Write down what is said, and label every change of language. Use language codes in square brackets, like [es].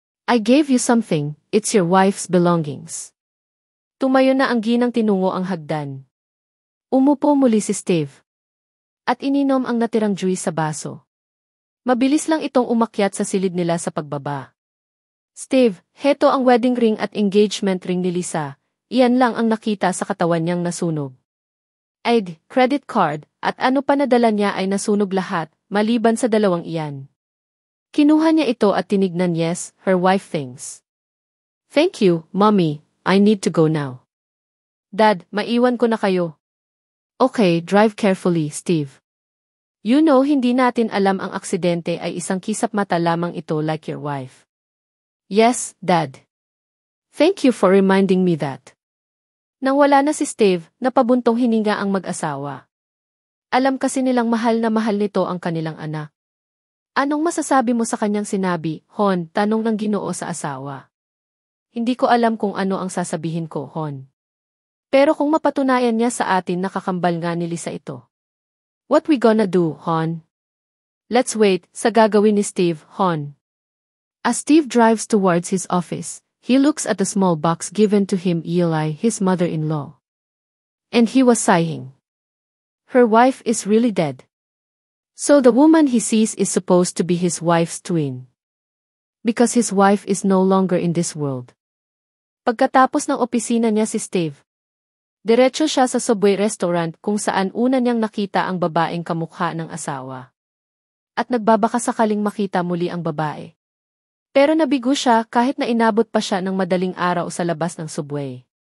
[en] I gave you something, it's your wife's belongings. [tl] Tumayo na ang ginang tinungo ang hagdan. Umupo muli si Steve. At ininom ang natirang juice sa baso. Mabilis lang itong umakyat sa silid nila sa pagbaba. Steve, heto ang wedding ring at engagement ring ni Lisa. Iyan lang ang nakita sa katawan niyang nasunog. ID, credit card, at ano pa nadala niya ay nasunog lahat, maliban sa dalawang iyan. Kinuha niya ito at tinignan. [en] Yes, her wife thinks. Thank you, Mommy, I need to go now. Dad, [tl] maiwan ko na kayo. [en] Okay, drive carefully, [tl] Steve. [en] You know [tl] hindi natin alam ang aksidente ay isang kisap mata lamang ito [en] like your wife. Yes, Dad. Thank you for reminding me that. [tl] Nang wala na si Steve, napabuntong hininga ang mag-asawa. Alam kasi nilang mahal na mahal nito ang kanilang anak. Anong masasabi mo sa kanyang sinabi, Hon? Tanong ng Ginoo sa asawa. Hindi ko alam kung ano ang sasabihin ko, Hon. Pero kung mapatunayan niya sa atin nakakambal nga ni Lisa ito. [en] What we gonna do, Hon? Let's wait, [tl] sa gagawin ni Steve, [en] Hon. As Steve drives towards his office, he looks at the small box given to him Eli, his mother-in-law. And he was sighing. Her wife is really dead. So the woman he sees is supposed to be his wife's twin. Because his wife is no longer in this world. [tl] Pagkatapos ng opisina niya si Steve, diretso siya sa Subway restaurant kung saan una niyang nakita ang babaeng kamukha ng asawa. At nagbabaka sakaling makita muli ang babae. Pero nabigo siya kahit na inabot pa siya ng madaling araw sa labas ng subway.